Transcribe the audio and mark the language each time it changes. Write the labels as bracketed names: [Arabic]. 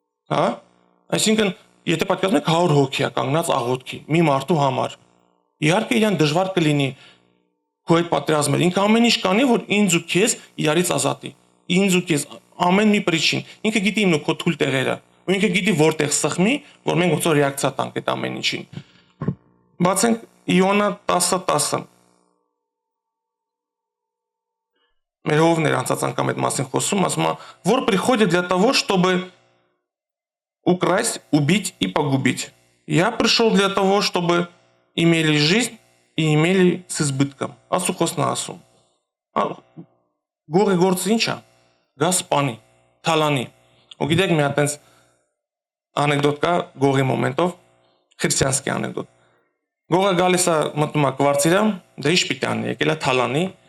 [Armenian] Հա։ Այսինքն, եթե պատկերացնում եք 100 հոգի է կանգնած աղոթքի մի մարդու համար, իհարկե իրան դժվար կլինի քո հետ պատերազմել։ Ինքը ամեն ինչ կանի, որ ինձ ու քեզ իրարից ազատի։ Ինձ ու քեզ ամեն մի պրիչին։ Ինքը գիտի իմ ու քո թույլ տեղերը։ Ու ինքը գիտի որտեղ սխմի, որ մենք ոնց որ ռեակցիա տանք այդ ամեն ինչին։ Բացենք Իոնա 10:10։ Մեր հովներ անցած անգամ այդ մասին խոսում, ասում է, որ [Russian] приходит для того, чтобы украсть, убить и погубить. Я пришел для того, чтобы имели жизнь и имели с избытком. [Armenian] Ասու խոսնա ասում։ Գողի գործը ինչ է։ Գասպանի, թալանի։ Ու գիտեք մի հատ այնց անեկդոտ կա գողի մոմենտով, քրիստիանский անեկդոտ։ Գողը գալիս է մտնում է կվարտիրը, դե ինչ պիտի անի, եկել է թալանի։